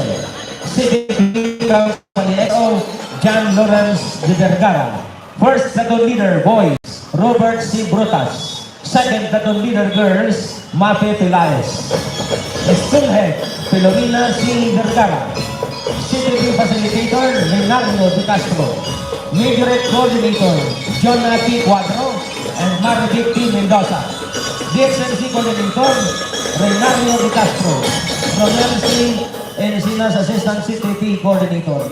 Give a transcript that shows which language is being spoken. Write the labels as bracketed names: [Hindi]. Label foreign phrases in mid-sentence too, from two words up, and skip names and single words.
[English] CPP Company XO, John Lawrence de Vergara. First Platoon Leader, Boys, Robert C. Brutas. Second Platoon Leader, Girls, Mape Pilares. School Head, Filomena C. Vergara. CPP Facilitator, Leonardo De Castro. Majorette Coordinator, John P. Cuadro and Marivic P. Mendoza. DXMC Coordinator, Reynaldo De Castro. Ronel C. Encinas Assistant CTP Coordinator.